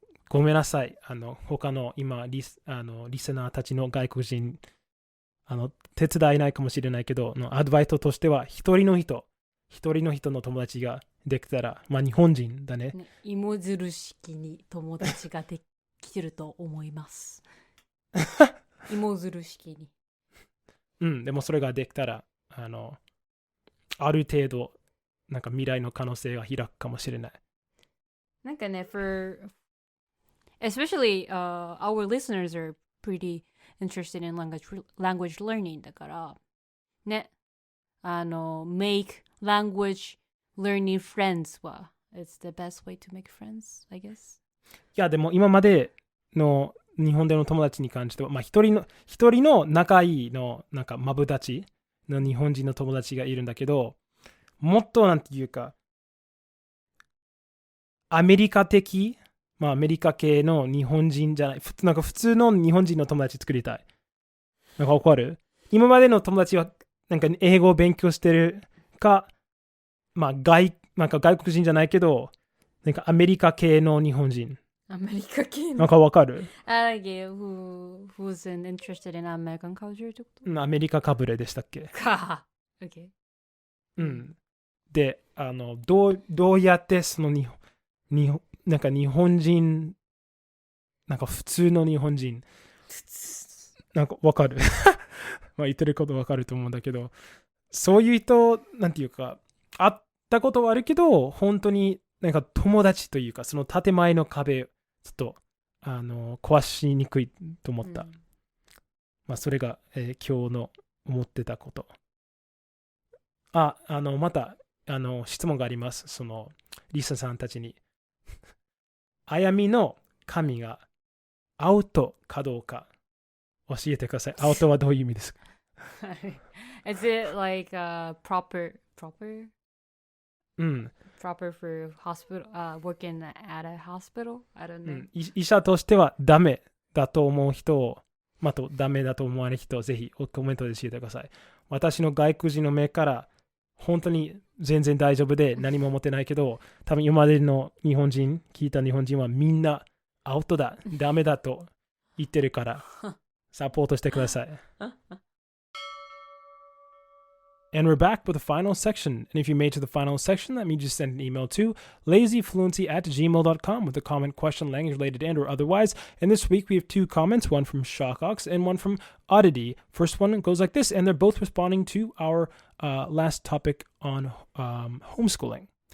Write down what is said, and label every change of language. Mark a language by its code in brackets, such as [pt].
[ja] ごめんなさい他の今リスナーたちの外国人手伝えないかもしれないけどアドバイスとしては一人の人の友達ができたら、日本人だね。芋づる式に友達ができてると思います。芋づる式に。でもそれができたら、ある程度、なんか未来の可能性が開くかもしれない。なんかね、 [en] especially our listeners are pretty interested in language learning [ja] だから、ね、 [en] make language learning friends は it's the best way to make friends, I guess. [ja] いやでも今までの日本での友達に関しては、一人の仲いいのなんかマブダチの日本人の友達がいるんだけど、もっとなんていうか、アメリカ的、アメリカ系の日本人じゃない、なんか普通の日本人の友達作りたい。なんかわかる？今までの友達はなんか英語を勉強してるか、なんか外国人じゃないけど、なんかアメリカ系の日本人。アメリカ系の。なんかわかる？ [en] who's interested in American culture [ja] ってこアメリカかぶれでしたっけ？とか。OK。うん。で、どうやってそのなんか日本人、なんか普通の日本人、なんかわかる？言ってることわかると思うんだけど、そういう人、なんていうか、会ったことはあるけど、本当になんか友達というか、その建前の壁、ちょっと、壊しにくいと思った。それが、今日の思ってたこと。また、質問があります。その、リサさんたちに。あやみの髪がアウトかどうか教えてください。アウトはどういう意味ですか？ [en] Is it like proper [ja] うん。 [en] proper for hospital working at a hospital? I don't know. [ja] 医者としてはダメだと思う人を、ダメだと思われる人をぜひコメントで教えてください。私の外国人の目から本当に全然大丈夫で何も思ってないけど、多分今までの聞いた日本人はみんなアウトだ、ダメだと言ってるからサポートしてください。 [en] And we're back with the final section. And if you made to the final section, that means you send an email to lazyfluency@gmail.com with a comment, question, language related, and or otherwise. And this week we have 2 comments, one from Shockox and one from Oddity. First one goes like this, and they're both responding to our last topic on homeschooling.